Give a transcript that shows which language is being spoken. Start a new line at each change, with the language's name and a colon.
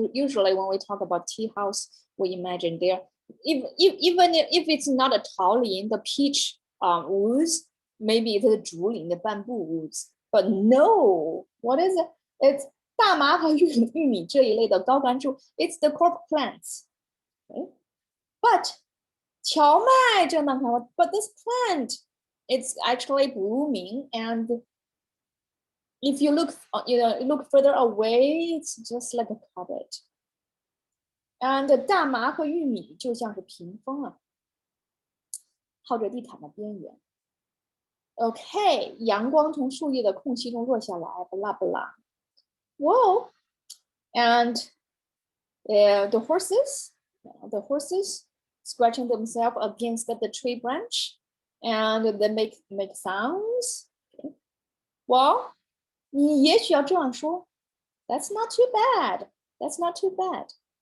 English: Usually, when we talk about tea house, we imagine there, even if it's not a taolin, the peach woods, maybe it's the zhulin, the bamboo woods. But no, what is it? It's
Chinese: 大麻和玉米这一类的高干树
English: it's the crop plants. Okay? But
Chinese: 荞麦正当开花
English: but this plant, it's actually blooming, and if you look, look further away, it's just like a carpet. And
Chinese: 大麻和玉米就像是屏风啊，靠着地毯的边缘。
English: OK，
Chinese: 阳光从树叶的空隙中落下来，不啦不啦。
English: Whoa, and the horses scratching themselves against the tree branch, and they make sounds. Okay. Well,
Chinese: 你也许要这样说
English: that's not too bad. That's not too bad.